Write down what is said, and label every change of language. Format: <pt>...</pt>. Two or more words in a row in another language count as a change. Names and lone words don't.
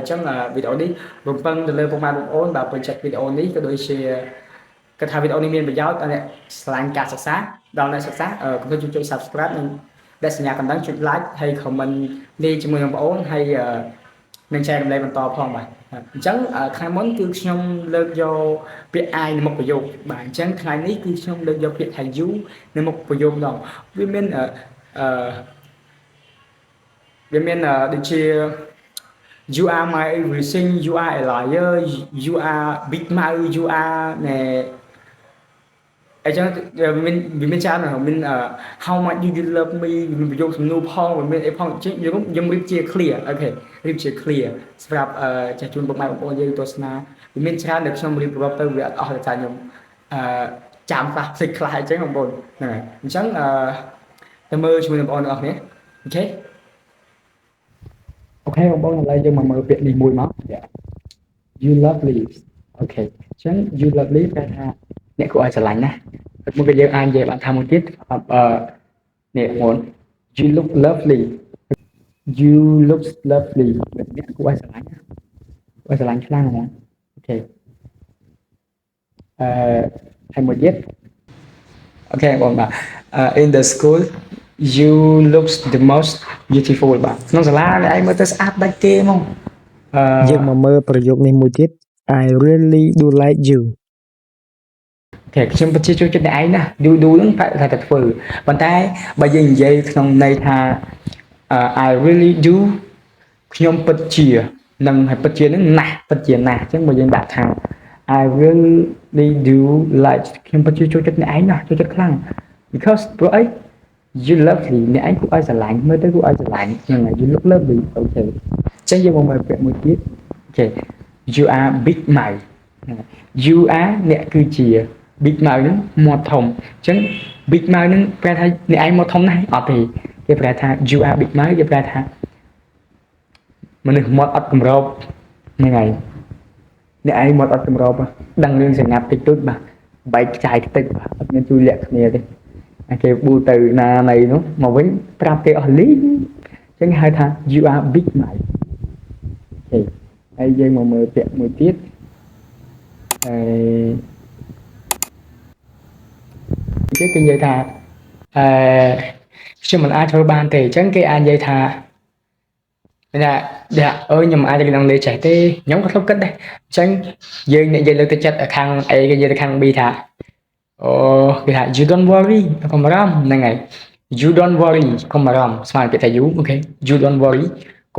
<km>ញ្ចឹងវីដេអូនេះរំពឹងទៅលើពុកម៉ែបងប្អូនបើពេញចិត្តវីដេអូនេះក៏ដូចជាគាត់ថាវីដេអូនេះមានប្រយោជន៍ដល់អ្នកស្រឡាញ់ការសិក្សាដល់អ្នកសិក្សាកុំភ្លេចជួយ Subscribe និងដែលសញ្ញាកណ្ដឹងចុច Like ហើយ Comment លេខជាមួយនឹងបងប្អូនហើយនឹងចែករំលែកបន្តផងបាទអញ្ចឹងថ្ងៃមុនគឺខ្ញុំលើកយកពាក្យ I នៅមុខប្រយោគបាទអញ្ចឹងថ្ងៃនេះគឺខ្ញុំលើកយកពាក្យថា you នៅមុខប្រយោគម្ដងវាមាន ដូចជា</km> <en>you are my everything you are a liar you are big mouth you are</en> <km>ណែអញ្ចឹងមានច្រើន ណាស់មាន</km> <en>how much do you love me</en> <km>មានប្រយោគសំណួរផងមានអីផងចឹងខ្ញុំរៀបជា clear អូខេរៀបជា clear សម្រាប់ចាស់ជូនពុកម៉ែបងប្អូនយើងទស្សនាវាមានច្រើនដែលខ្ញុំរៀបរាប់ទៅវាអត់អស់តែខ្ញុំចាំខ្លះផ្សេងខ្លះអញ្ចឹងបងប្អូនហ្នឹងហើយអញ្ចឹងទៅមើលជាមួយបងប្អូនទាំងអស់គ្នាអូខេ អូខេបងប្អូនឥឡូវយើងមកមើលពាក្យនេះមួយមក</km> <en>you lovely</en> <km>អូខេអញ្ចឹង</km> <en>you lovely</en> <km>ប្រែថាអ្នកគួរឲ្យស្រឡាញ់ណាមុនក៏យើងអាចនិយាយបានថាមួយទៀតនេះបង</km> <en>you look lovely you look lovely</en> <km>អ្នកគួរឲ្យស្រឡាញ់ណាគួរឲ្យស្រឡាញ់ខ្លាំងហ្មងអូខេ ហើយមួយទៀតអូខេបងបាទ</km> <en>in the school you looks the most beautiful</en> <km>បាទក្នុងសាលាអ្នកឯងមើលទៅស្អាតដាច់គេហ្មង យើងមកមើលប្រយោគនេះមួយទៀត</km> <en>I really do like you</en> <km>អូខេខ្ញុំពិតជាចូលចិត្តអ្នកឯងណា do ហ្នឹងប្រហែលតែធ្វើប៉ុន្តែបើយើងនិយាយក្នុងន័យថា</km> <en>I really do</en> <km>ខ្ញុំពិតជានឹងហើយពិតជាហ្នឹងណាស់ពិតជាណាស់អញ្ចឹងបើយើងដាក់ថា I</km> <en>really do like</en> <km>ខ្ញុំពិតជាចូលចិត្តអ្នកឯងណាស់ចូលចិត្តខ្លាំង because ព្រោះអី</km> <en>you lovely</en> <km>អ្នកឯងគួរឲ្យស្រឡាញ់មើលទៅគួរឲ្យស្រឡាញ់ហ្នឹងហើយ</km> <en>you look lovely</en> <km>អូខេអញ្ចឹ ងយើងមកមើលពាក្យមួយទៀតអូខេ</km> <en>you are big mouth you are</en> <km>អ្នកគឺជា</km> <en>big mouth</en> <km>ហ្នឹងមាត់ធំអញ្ចឹង</km> <en>big mouth</en> <km>ហ្នឹង ប្រែថាអ្នកឯងមាត់ធំណាស់អត់ទេគេប្រែថា</km> <en>you are big mouth</en> <km>គេប្រែថា មនុស្សមាត់អត់កម្របហ្នឹងហើយអ្នកឯងមាត់អត់កម្របដឹងរឿងសង្កាត់តិចតួចបាទបែកខ្ចាយខ្ទេចបាទអត់មានជួយលាក់គ្នាទេគេប៊ូទៅណាណីនោះមកវិញប្រាប់គេអស់លីងអញ្ចឹងហៅថា</km> <en>you are big mouth</en> <km>អូខេហើយយើងមកមើលពាក្យមួយទៀតគេនិយាយថា ខ្ញុំមិនអាចធ្វើបានទេអញ្ចឹងគេអាចនិយាយថាខ្ញុំអាចទៅនឹងលេចេះទេខ្ញុំក៏ធ្លាប់គិតដែរអញ្ចឹងយើងនិយាយលើកទឹកចិត្តខាង A គេនិយាយទៅខាង B ថាគេថា</km> <en>you don't worry</en> <km>កុំបារម្ភហ្នឹងហើយ</km> <en>you don't worry</en> <km>កុំបារម្ភស្មើពាក្យថា you អូខេ</km> <en>you don't worry</en> <km>កុំ</km>